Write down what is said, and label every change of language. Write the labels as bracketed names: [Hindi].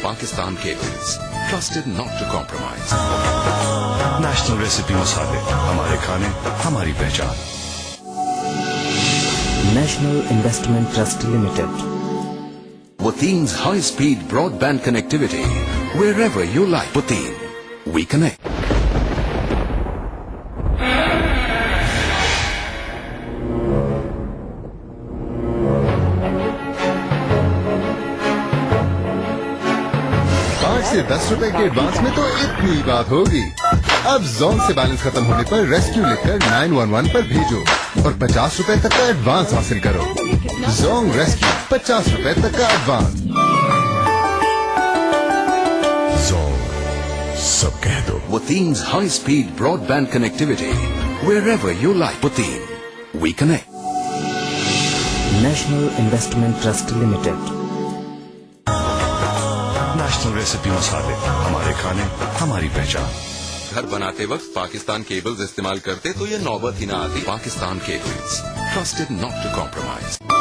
[English] Pakistan Cables, trusted not to compromise. [Urdu] National recipe مسالے, ہمارے کھانے ہماری پہچان. [English] National Investment Trust Limited. Wateen's high-speed broadband connectivity. Wherever you like. Wateen, we connect. [Urdu] سے 10 روپے کے ایڈوانس میں تو اتنی بات ہوگی. اب زون سے بیلنس ختم ہونے پر ریسکیو لکھ کر 911 پر بھیجو اور 50 روپے تک کا ایڈوانس حاصل کرو. زون ریسکیو, 50 روپے تک کا ایڈوانس. زون, سب کہہ دو. [English] Wateen's high-speed broadband connectivity. Wherever you like. Wateen, we connect. National Investment Trust Limited. [Urdu] National recipe مسالے, ہمارے کھانے ہماری پہچان. گھر بناتے وقت پاکستان کیبلز استعمال کرتے تو یہ نوبت ہی نہ آتی. [English] Pakistan Cables, trusted not to compromise.